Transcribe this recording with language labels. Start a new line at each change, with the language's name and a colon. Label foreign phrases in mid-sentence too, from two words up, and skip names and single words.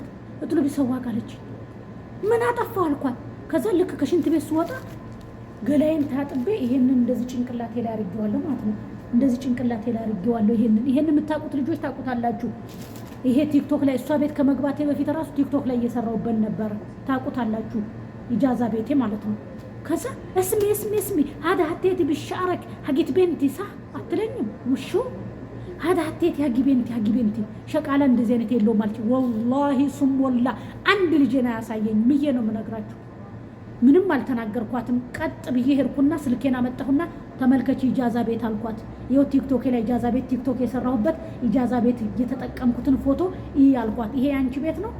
Amharic: ጥሉ ቢሰዋቅ አለች። ምን አጠፋው አልኳት። ከዛ ልክ ከሽንት ቤት ስወጣ ገላይን ታጥቤ ይሄንን እንደዚህ ጭንቅላቴ ላይ አድርጌዋለሁ ማለት ነው። እንደዚህ ጭንቅላቴ ላይ አድርጌዋለሁ። ይሄንን የምታውቁት ልጆች ታውቁታላችሁ። ይሄ ቲክቶክ ላይ እሷ ቤት ከመግባቴ በፊት ራሱ ቲክቶክ ላይ እየሰራሁበት ነበር። ታውቁታላችሁ። ኢጃዛ ቤቴ ማለት ነው። ከዛ እስሚ
Arabic: هذا حطيتي بالشعرك حقت بنتي صح
Amharic: አትለኝም። ውሹ
Arabic: هذا حطيتي حق بنتي
Amharic: ሸቃላ እንደዚህ አይነት የለው ማለት
Arabic: والله ثم والله
Amharic: አንድ ልጅ ነው ያሳየኝ። ምዬ ነው የምነግራችሁ። ምንም አልተናገርኳትም። ቀጥ ብዬ ሄድኩና ስልኬን አመጣሁና ተመልከቺ ኢጃዛ ቤት አልኳት። ይኸው ቲክቶክ ላይ ኢጃዛ ቤት ቲክቶክ የሰራሁበት ኢጃዛ ቤት የተጠቀምኩትን ፎቶ ይሄ አልኳት። ይሄ ያንቺ ቤት ነው?